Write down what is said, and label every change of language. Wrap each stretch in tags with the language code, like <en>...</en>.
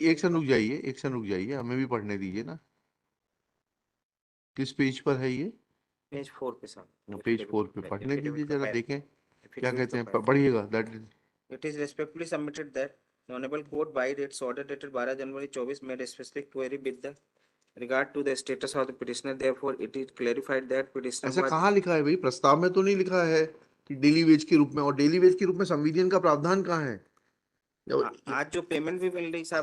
<hi>एक सेकंड रुक जाइए, हमें भी पढ़ने दीजिए ना. किस पेज पर है ये? पेज 4 पे साहब. पेज 4 पे पढ़ने दीजिए जरा, देखें क्या कहते हैं.</hi> <en>Affidavit</en> <hi>पढ़िएगा. That</hi> <en>It is respectfully submitted that the honorable court by its order dated 12 January 24 made a specific query with the regard to the status of the petitioner. Therefore, it is clarified that petitioner</en> <hi>ऐसा</hi> <en>was.</en> <hi>कहाँ लिखा है भाई? प्रस्ताव में तो नहीं लिखा है कि डेली वेज के रूप में. और डेली वेज के रूप में संविलियन का प्रावधान कहाँ है? आज जो पेमेंट भी मिल रही साहब.</hi>